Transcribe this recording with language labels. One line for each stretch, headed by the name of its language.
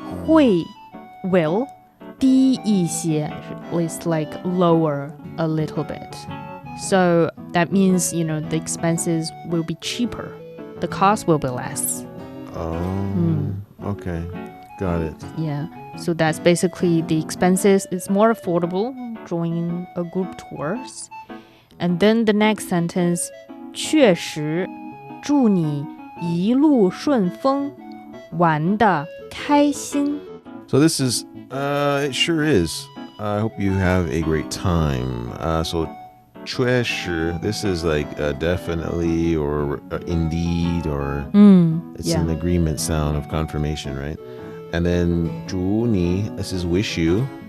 English: 会 will 低一些 is like lower a little bit. So that means, the expenses will be cheaper. The cost will be less. Okay. Got it. Yeah. So that's basically the expenses. It's more affordable joining a group tours. And then the next sentence,
Chinese: 确实祝你一路顺风，玩得开心。
English: So this is, it sure is. I hope you have a great time. So 确实, this is like definitely or indeed, or it's yeah. an agreement sound of confirmation, right? And then 祝你, this is wish you.